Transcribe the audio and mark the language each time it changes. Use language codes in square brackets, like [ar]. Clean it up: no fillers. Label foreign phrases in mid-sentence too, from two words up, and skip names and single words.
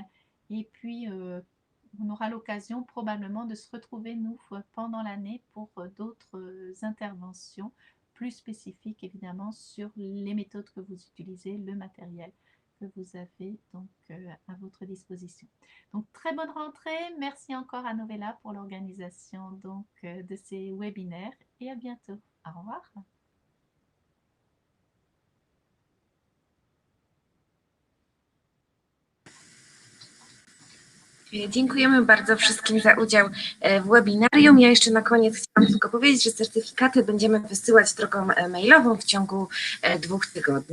[fr] Et puis, on aura l'occasion probablement de se retrouver, nous, pendant l'année pour d'autres interventions plus spécifiques, évidemment, sur les méthodes que vous utilisez, le matériel que vous avez donc à votre disposition. Donc, très bonne rentrée. Merci encore à Novella pour l'organisation donc de ces webinaires et à bientôt. Au revoir. [pl] Dziękujemy bardzo wszystkim za udział w webinarium. Ja jeszcze na koniec chciałam tylko powiedzieć, że certyfikaty będziemy wysyłać drogą mailową w ciągu 2 tygodni.